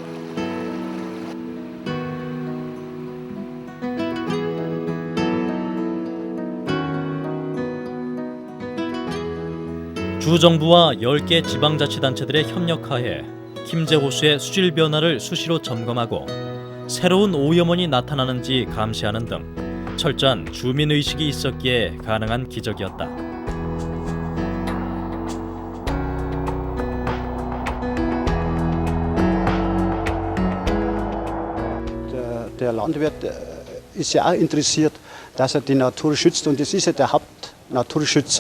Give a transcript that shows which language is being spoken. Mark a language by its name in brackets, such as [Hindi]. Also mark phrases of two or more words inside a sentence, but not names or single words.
[Korean] 주정부와 10개 지방자치단체들의 협력하에 킴제 호수의 수질 변화를 수시로 점검하고 새로운 오염원이 나타나는지 감시하는 등 철저한 주민의식이 있었기에 가능한 기적이었다. [German] Der Landwirt ist ja auch interessiert, dass die Natur schützt und das ist ja der Hauptnaturschützer.